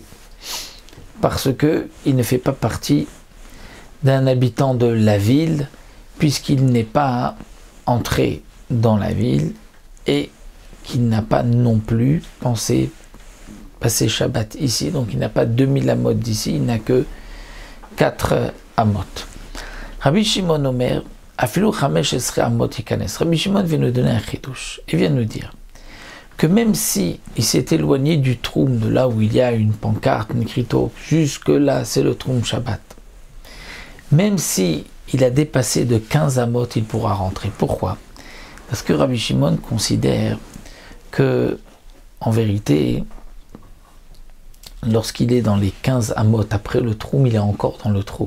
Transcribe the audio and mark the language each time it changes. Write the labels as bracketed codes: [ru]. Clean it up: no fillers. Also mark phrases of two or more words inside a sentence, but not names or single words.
[fr] Parce qu'il ne fait pas partie d'un habitant de la ville, puisqu'il n'est pas entré dans la ville et qu'il n'a pas non plus pensé passer Shabbat ici, donc il n'a pas 2000 amot d'ici, il n'a que 4 amot. [he] רבי שמעון אומר, אפילו חמש עשרה אמות יכנס. [fr] Rabbi Shimon vient nous donner un chidouche et vient nous dire que même si il s'est éloigné du troum, de là où il y a une pancarte, une crito, jusque là c'est le [he] תחום שבת, [fr] même si il a dépassé de 15 amot, il pourra rentrer. Pourquoi? Parce que Rabbi Shimon considère que, en vérité, lorsqu'il est dans les 15 amot après le troum, il est encore dans le troum.